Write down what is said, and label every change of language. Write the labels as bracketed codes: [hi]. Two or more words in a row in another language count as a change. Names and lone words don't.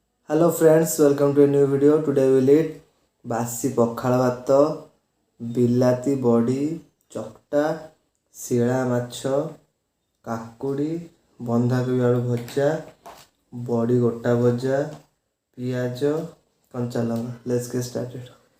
[en] Hello friends, welcome to a new video. Today we will eat [or] ବାସି ପଖାଳ ଭାତ, ବିଲାତି ବଡ଼ି ଚକଟା, ଶିଳା ମାଛ, କାକୁଡ଼ି, ବନ୍ଧାକୋବି ଆଳୁ ଭଜା, ବଡ଼ି ଗୋଟା ଭଜା, ପିଆଜ, କଞ୍ଚା ଲଙ୍କା. [en] Let's get started.